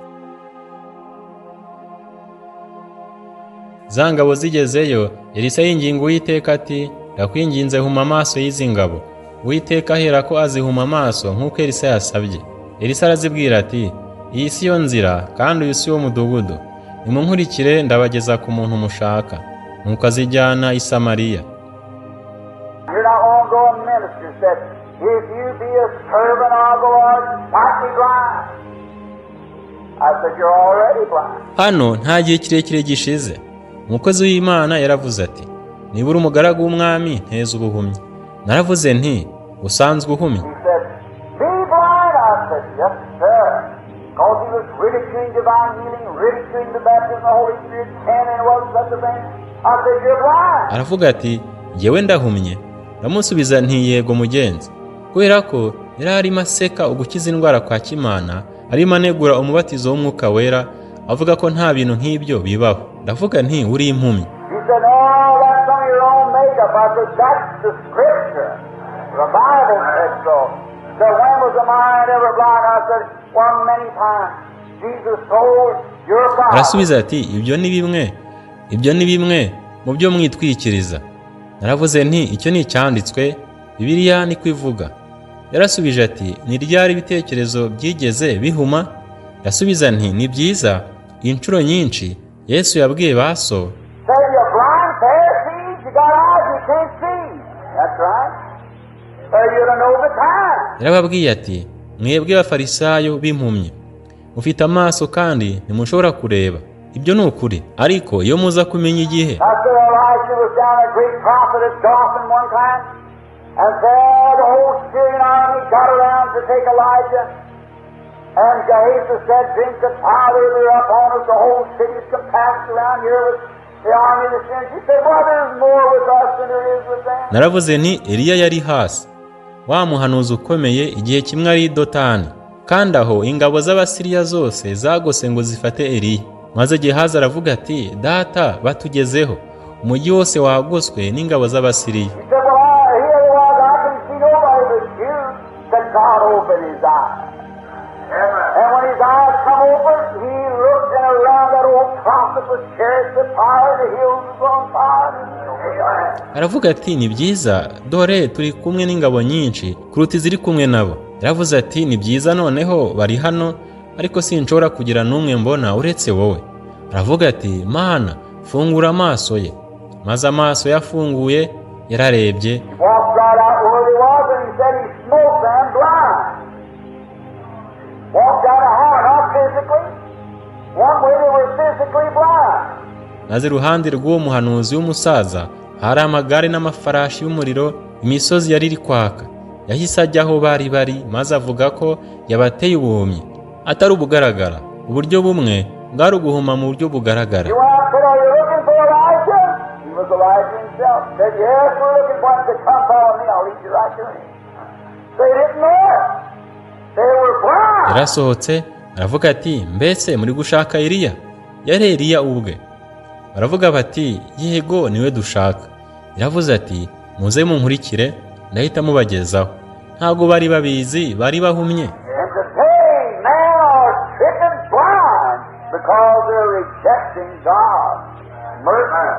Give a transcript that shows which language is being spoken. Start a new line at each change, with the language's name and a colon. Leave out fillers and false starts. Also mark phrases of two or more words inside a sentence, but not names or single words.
Kinyarwanda: Za ngabo zigezeyo, Elisa yinginga Uwiteka ati, ndakwinginze huma amaso y'izi ngabo. Uwiteka ahera ko azihuma amaso nk'uko Elisa yasabye. Elisa arazibwira ati, iyi si yo nzira kandi uyu si wo mudugudu. Nimunkurikire ndabageza ku muntu mushaka. Nuko azijyana i Samariya.
English: If you be a servant of the Lord, not be blind. I said, you're already blind.
Kinyarwanda: Hano nta gihe kirekire gishize, umukozi w'Imana yaravuze ati, niba uri umugaragu w'umwami nteze ubuhumyi. Naravuze nti, usanzwe uhumye.
English: He said, be blind. I said, yes, sir. Because he was ridiculing divine healing, ridiculing the baptism of the Holy Spirit, and it wasn't such a thing. I said, you're blind.
Kinyarwanda: Aravuga ati, jyewe ndahumye. Ndamusubiza nti, yego mugenzi. Kubera ko yari arimo aseka ugukiza indwara kwa Kimana, arimo anegura umubatizo w'umwuka wera, avuga ko nta bintu nk'ibyo bibaho. Ndavuga nti, uri impumyi.
English: He said, oh, that's some of your own makeup. I said, that's the scripture. The Bible said so. So when was the mind ever blind? I said, one many times. Jesus told your Bible.
Kinyarwanda: Arasubiza ati, ibyo ni bimwe mu byo mwitwikiriza. Naravuze nti, icyo ni icyanditswe, Bibiliya ni kwivuga. Yarasubije ati, ni ryari ibitekerezo byigeze bihuma? Yasubiza nti, ni byiza. Inshuro nyinshi Yesu yabwiye baso,
English: Say you're blind, Pharisees, you got eyes you can't see. That's right. So you don't know the time.
Kinyarwanda: yarababwiye ati, mwebwe abafarisayo b'impumyi, mufite amaso kandi ntimushobora kureba. Ibyo ni ukuri, ariko iyo muza kumenya igihe.
English: I said Elijah was down a great prophet at Dothan one time, and there the whole Syrian army got around to take Elijah. And Gehazi said, drink the powder, they're up on us, the whole city's compassed around here with the army of the Syrians. He said, well, there's more with us than there is with them.
Kinyarwanda: Naravuze nti, Eliya yari hasi, wa muhanuzi ukomeye igihe kimwe ari Dotani, kandi aho ingabo z'Abasiriya zose zagose ngo zifate Eliya. Maze Gehazi aravuga ati, data batugezeho, umujyi wose wagoswe n'ingabo z'Abasiriya.
English: He said, well, here he was, I can see nobody but you. Said God opened his eyes. And when his eyes come open, he looked and around that old prophet was chariots of fire, the hills was on fire.
Kinyarwanda: Aravuga ati, ni byiza, dore turi kumwe n'ingabo nyinshi kuruta iziri kumwe nabo. Yaravuze ati, ni byiza noneho bari hano, ariko sinshobora kugira n'umwe mbona uretse wowe. Aravuga ati, Mana, fungura amaso ye. Maze amaso yafunguye, yararebye.
English: He walked right out where he was and he said he smote them blind. Walked out of how? Not physically. One way they were physically blind.
Kinyarwanda: Maze iruhande rw'uwo muhanuzi w'umusaza hari amagare n'amafarashi y'umuriro, imisozi yari iri kwaka. Yahise ajya aho bari maze avuga ko yabateye ubuhumyi, atari ubugaragara. Uburyo bumwe bwari uguhuma mu buryo bugaragara.
English: You want to say, are you looking for Elijah? He was Elijah himself. Said, yes, we're looking for him to come follow me. I'll lead you right to him. They didn't know it. They were blind.
Kinyarwanda: Yarasohotse aravuga ati, mbese muri gushaka Eliya? Yari Eliya ubwe. Baravuga bati, yego niwe dushaka. Yaravuze ati, muze munkurikire ndahita mubagezaho. Ntabwo bari babizi, bari bahumye.
English: And today, men are stricken blind because they're rejecting God's mercy.